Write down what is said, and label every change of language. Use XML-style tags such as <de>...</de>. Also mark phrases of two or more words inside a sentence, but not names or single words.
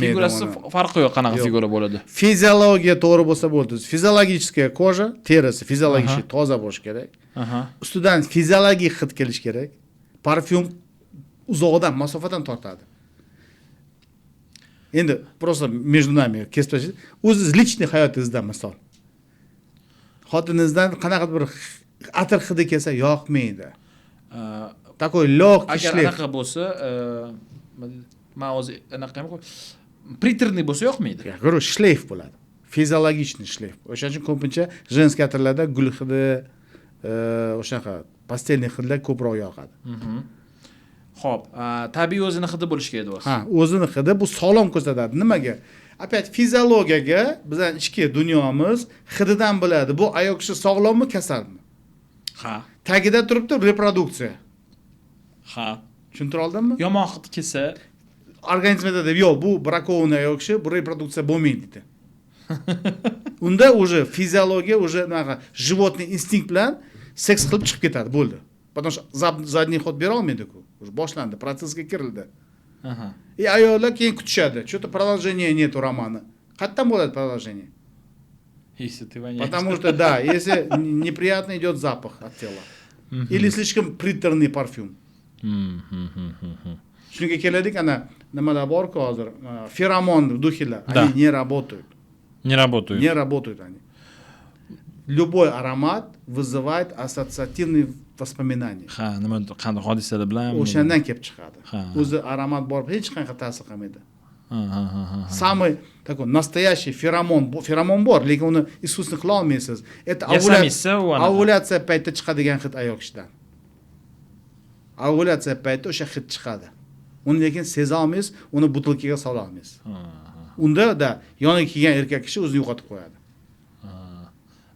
<uz>Figurasi farqi yo'q, qanaqa figura bo'ladi. Fiziologiya to'g'ri bo'lsa bo'ldi.</uz> <ru>Fiziologическая кожа,</ru> <uz>terisi fiziologik toza bo'lishi kerak. Ustidan fiziologik hid kelish kerak. Parfyum uzoqdan, masofadan tortadi. Endi</uz> <ru>просто между нами</ru> <uz>kesib tashlash. O'zingiz личный hayotingizdan misol. Xotiningizdan qanaqa bir atir hidi kelsa yoqmaydi.</uz> <ru>Такой лёгкий шлейф.</ru> <uz>Agar anaqa bo'lsa, men o'zi anaqa приторный bo'lsa yoqmaydi.</uz> <ru>Я говорю, шлейф bo'ladi. Fiziologичный шлейф.</ru> <uz>O'shaning uchun ko'pincha женский atirlarda gul hidi, o'shaqa pastelniy hidlar ko'proq yoqadi. Xo'p, tabiiy o'zini hidi bo'lishi kerak o'zi. O'zini hidi bu sog'lom ko'rsatadi. Nimaga? Opять fiziologiyaga bizning ichki dunyomiz hididan biladi. Bu ayol kishi sog'lommi, kasalmi? Tagida turibdi reproduksiya. Tushuntira oldimmi? Yomon hid kelsa, organizmda deb, yo'q, bu brakованный ayol kishi, bu reproduksiya bo'lmaydi dedi. Unda уже fiziologiya</uz> <ru>уже животный</ru> <uz>instinkt bilan seks qilib chiqib ketadi, bo'ldi.</uz> <ru>Потому что задний ход</ru> <uz>bera olmaydi-ku. Уже boshlandi, protsessga kirildi. И ayollar keyin kutishadi.</uz> <ru>Что-то продолжения нет у романа. Qayerdan bo'ladi продолжение? Если ты воняешь. Потому что, да, если неприятно идет запах от тела. Или слишком приторный парфюм.</ru> <uz>Shunga keladik, ana nimalar bor-ku hozir,</uz> <ru>феромон духиlar, они не работают. Не работают. Не работают они. Любой аромат вызывает ассоциативные воспоминания.</ru> <uz>Nima qanday hodisalar bilan o'shandan kelib chiqadi. O'zi aromat bor, hech qanaqa ta'sir qilmaydi.</uz> <ru>Самый такой настоящий феромон</ru> <uz>bor, lekin uni искусственно qila olmaysiz. Это ovulyatsiya paytida chiqadigan hid ayol kishidan. Ovulyatsiya paytida o'sha hid chiqadi. Uni lekin seza olmaysiz, uni butilkaga sola olmaysiz. Unda da yoniga kelgan erkak kishi o'zini yo'qotib qo'yadi.</uz>